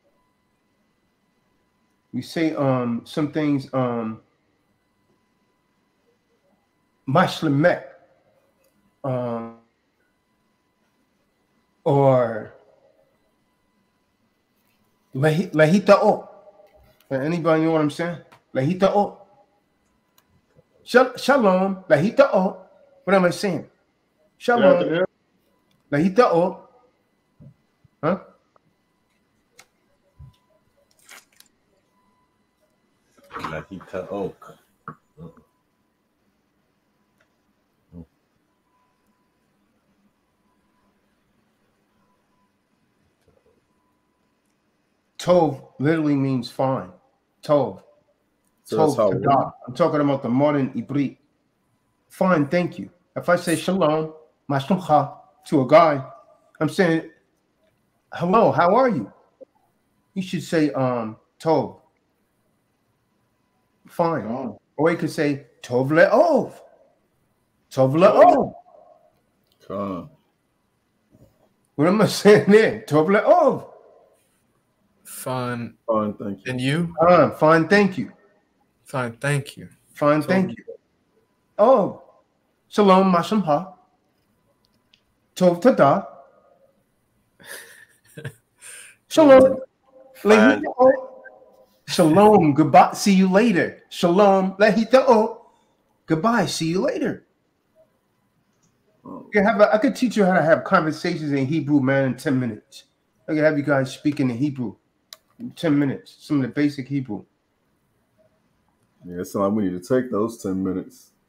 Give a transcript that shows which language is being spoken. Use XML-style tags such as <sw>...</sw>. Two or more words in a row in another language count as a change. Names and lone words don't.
<en>We say some things</en> <he>מה שלומך. Or להתראות. Anybody know what I'm saying? להתראות. שלום, להתראות.</he> <en>What am I saying? Shalom,</en> <he>להתראות. Huh? להתראות.</he> <en>Tov literally means fine.</en> <he>Tov.</he> <en>So</en> <he>Tov</he> <en>that's how</en> <he>tada.</he> <en>I'm talking about the modern Ibrit. Fine, thank you. If I say</en> <he>שלום, מה שלומך</he> <en>to a guy, I'm saying, hello, how are you? You should say tov. Fine. Oh. Or you could say</en> <he>טוב ואתה. טוב ואתה.</he> <en>What am I saying there?</en> <he>טוב ואתה.</he> <en>Fine. Fine, thank you. And you? Fine, thank you. Fine, thank you. Fine, thank you.</en> <he>Oh, שלום, מה שלומך. טוב תודה. שלום. Shalom.</he> <en>Goodbye. See you later.</en> <he>שלום. להתראות.</he> <en>Goodbye. See you later. I could teach you how to have conversations in Hebrew, man, in 10 minutes. I could have you guys speaking in Hebrew in 10 minutes. Some of the basic Hebrew. Yeah, it sounds like we need to take those 10 minutes.</en>